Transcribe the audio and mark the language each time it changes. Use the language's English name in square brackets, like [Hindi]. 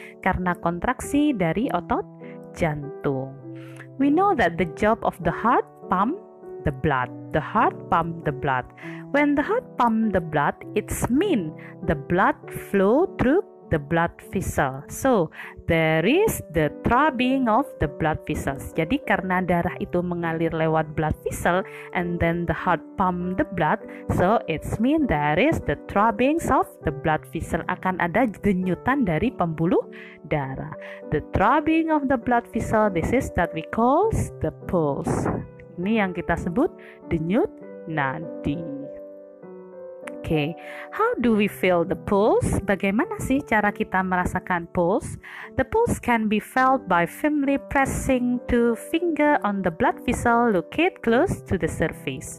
[Indonesian] Karena kontraksi dari otot jantung. [English] We know that the job of the heart pump the blood. The heart pump the blood. When the heart pump the blood, it's mean the blood flow through the blood vessel. So, there is the throbbing of the blood vessels. [Indonesian] Jadi karena darah itu mengalir lewat [English] blood vessel and then the heart pump the blood, so it's mean there is the throbbings of the blood vessel. [Indonesian] Akan ada denyutan dari pembuluh darah. [English] The throbbing of the blood vessel, this is that we call the pulse. [Indonesian] Ini yang kita sebut denyut nadi. [English] Okay, how do we feel the pulse? [Indonesian] Bagaimana sih cara kita merasakan [English] pulse? The pulse can be felt by firmly pressing two finger on the blood vessel located close to the surface.